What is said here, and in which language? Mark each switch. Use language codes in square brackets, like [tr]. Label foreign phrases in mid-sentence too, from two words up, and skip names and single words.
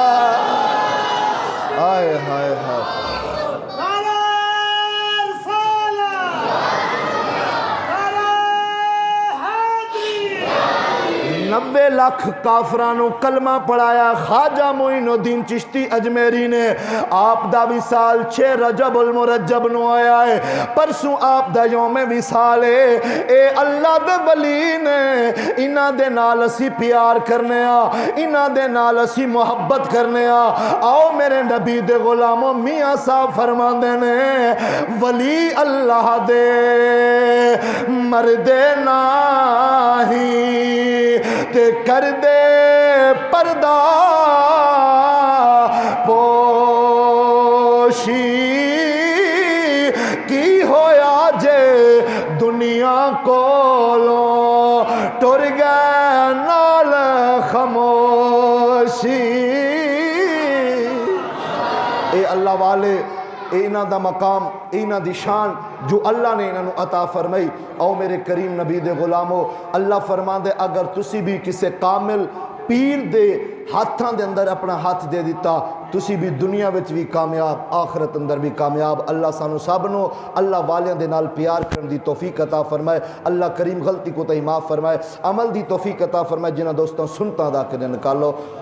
[pa] آئے ہائے ہائے 90 لاکھ کافرانو کلمہ پڑھایا خواجہ معین الدین چشتی اجمیری نے آپ دا وصال 6 رجب المرجب نو آیا ہے پرسوں آپ دا یوم وصال ہے اے اللہ دے ولی نے انہاں دے نال اسی پیار کرنے انہاں دے نال اسی محبت کرنے آؤ میرے نبی دے غلاموں میاں صاحب فرماندے نے ولی اللہ دے مردے ناہی تے کر دے پردہ پوشی کی ہویا جے دنیا کولو ٹر گئے نال خاموشی اے اللہ والے اے انہاں دا مقام اے انہاں دی شان جو اللہ نے انہوں عطا فرمائی او میرے کریم نبی دے غلامو اللہ فرمان دے اگر تسی بھی کسے کامل پیر دے ہاتھاں دے اندر اپنا ہاتھ دے دیتا تسی بھی دنیا وچ بھی کامیاب آخرت اندر بھی کامیاب اللہ سانو سب نو اللہ والیاں دے نال پیار کرن دی توفیق عطا فرمائے اللہ کریم غلطی کو تے معاف فرمائے عمل دی توفیق عطا فرمائے جنہاں دوستاں سنتا دا کے نکالو